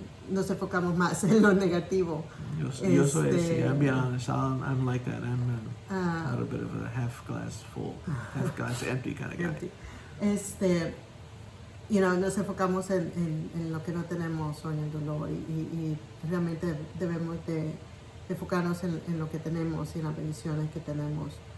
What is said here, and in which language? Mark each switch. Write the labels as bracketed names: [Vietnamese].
[Spanish] nos enfocamos más en lo negativo. Yo soy así. [English] I'm being honest. I'm like that. I'm a little bit of a half glass full, half glass empty kind of guy. [Spanish] Nos enfocamos en lo que no tenemos o en el dolor y realmente debemos de enfocarnos en lo que tenemos y en las bendiciones que tenemos.